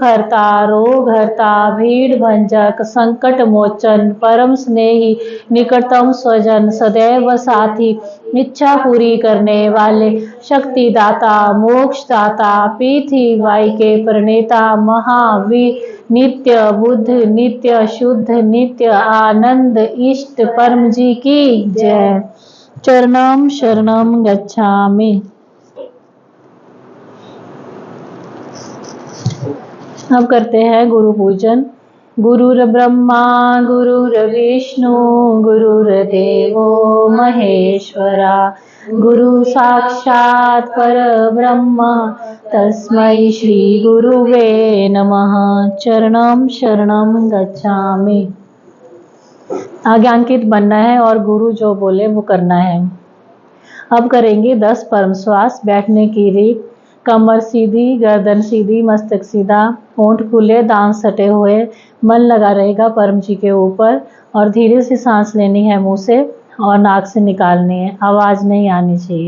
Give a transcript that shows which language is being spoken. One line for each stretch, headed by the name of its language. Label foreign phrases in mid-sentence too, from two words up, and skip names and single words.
Hindi: हरता, रोग हरता, भीड़ भंजक, संकट मोचन, परम स्नेही, निकटतम स्वजन, सदैव साथी, इच्छा पूरी करने वाले, शक्ति दाता, मोक्ष दाता, P3Y के प्रणेता, महावीर, नित्य बुद्ध, नित्य शुद्ध, नित्य आनंद, इष्ट परम जी की जय।
Sanskrit: चरणम शरणम गच्छामि।
Hindi: अब करते हैं गुरु पूजन।
Sanskrit: गुरुर ब्रह्मा गुरुर्विष्णु गुरुर्देवो महेश्वरा, गुरु साक्षात् परब्रह्म तस्मै श्री गुरुवे नमः। चरणम शरणम गच्छामि।
Hindi: आज्ञांकित बनना है और गुरु जो बोले वो करना है। अब करेंगे 10 परम श्वास। बैठने की रीत, कमर सीधी, गर्दन सीधी, मस्तक सीधा, होंठ खुले, दांत सटे हुए, मन लगा रहेगा परम जी के ऊपर, और धीरे से सांस लेनी है मुंह से और नाक से निकालनी है, आवाज नहीं आनी चाहिए।